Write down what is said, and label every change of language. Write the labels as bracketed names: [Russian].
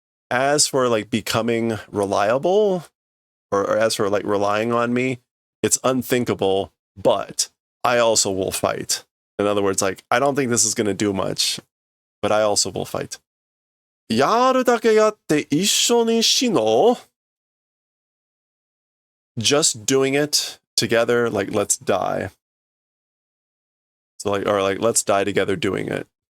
[English] As for like becoming reliable, or as for like relying on me, it's unthinkable, but I also will fight. In other words, like, I don't think this is going to do much, but I also will fight. [Japanese] やるだけやって一緒に死のう. [English] Just doing it together, like, let's die. So like, or like, let's die together doing it.